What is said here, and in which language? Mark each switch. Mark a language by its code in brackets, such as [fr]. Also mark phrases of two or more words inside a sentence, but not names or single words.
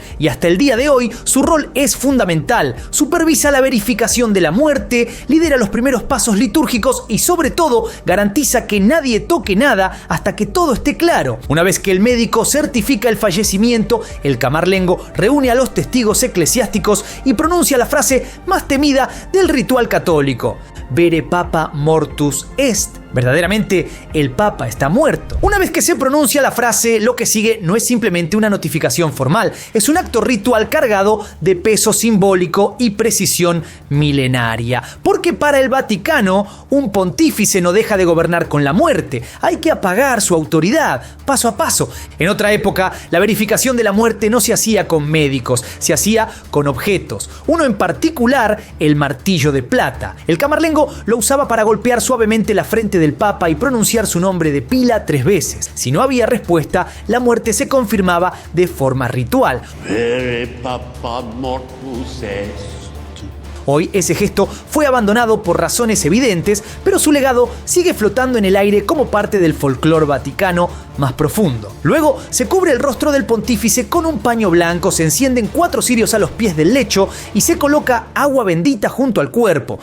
[es] Y hasta el día de hoy, su rol es fundamental. Supervisa la verificación de la muerte, lidera los primeros pasos litúrgicos y, sobre todo, garantiza que nadie toque nada hasta que todo esté claro. Una vez que el médico certifica el fallecimiento, el camarlengo reúne a los testigos eclesiásticos y pronuncia la frase más temida del ritual católico: [la] Vere Papa mortus est. [es] Verdaderamente, el Papa está muerto. Una vez que se pronuncia la frase, lo que sigue no es simplemente una notificación formal, es un acto ritual cargado de peso simbólico y precisión milenaria. Porque para el Vaticano, un pontífice no deja de gobernar con la muerte. Hay que apagar su autoridad, paso a paso. En otra época, la verificación de la muerte no se hacía con médicos, se hacía con objetos. Uno en particular, el martillo de plata. El camarlengo lo usaba para golpear suavemente la frente del Papa y pronunciar su nombre de pila 3 veces. Si no había respuesta, la muerte se confirmaba de forma ritual. [la] Vere Papa mortus est. [es] Hoy ese gesto fue abandonado por razones evidentes, pero su legado sigue flotando en el aire como parte del folclore vaticano más profundo. Luego se cubre el rostro del pontífice con un paño blanco, se encienden 4 cirios a los pies del lecho y se coloca agua bendita junto al cuerpo.